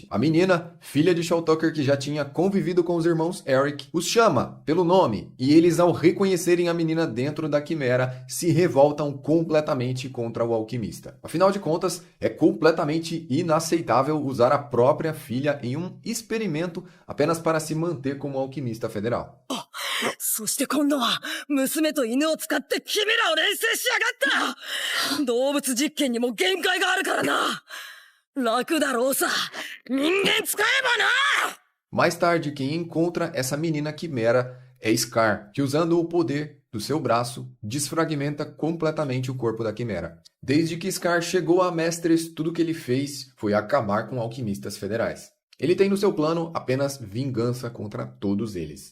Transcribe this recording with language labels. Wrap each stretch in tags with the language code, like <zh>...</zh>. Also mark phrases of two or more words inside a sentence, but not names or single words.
<pt>A menina, filha de Shaw Tucker, que já tinha convivido com os irmãos Eric, os chama pelo nome, e eles, ao reconhecerem a menina dentro da quimera, se revoltam completamente contra o alquimista. Afinal de contas, é completamente inaceitável usar a própria filha em um experimento apenas para se manter como alquimista federal.</pt> <ja>そして今度は娘と犬を使ってキメラを錬成しやがった動物実験にも限界があるからな楽だろうさ人間使えばな</ja> <pt>Mais tarde, quem encontra essa menina quimera é Scar, que usando o poder do seu braço, desfragmenta completamente o corpo da quimera. Desde que Scar chegou a Mestres, tudo que ele fez foi acabar com alquimistas federais. Ele tem no seu plano apenas vingança contra todos eles.</pt>